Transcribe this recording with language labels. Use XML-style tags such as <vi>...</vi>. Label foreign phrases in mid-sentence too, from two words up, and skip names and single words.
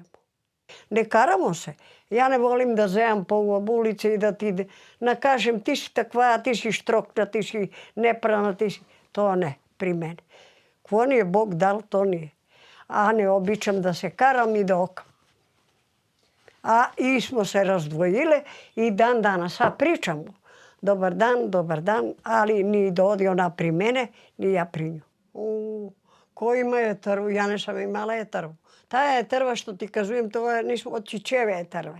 <sr>Не карамо се. Ја не волим да земам по улица и да ти накажем ти си таква, ти си штрокна, ти си непрана, ти си... Тоа не, при мене. Кво ни е Бог дал, то ни е.</sr> <bg>А не обичам да се карам и да окам.</bg> <sr>I smo se razdvojile i dan danas. A pričamo. Dobar dan, ali ni dođe ona pri mene, ni ja pri nju. Ko ima етерву? Ja nisam imala етерву. Ta етерва što ti kažujem, to je nismo od čičeve етерве.</sr>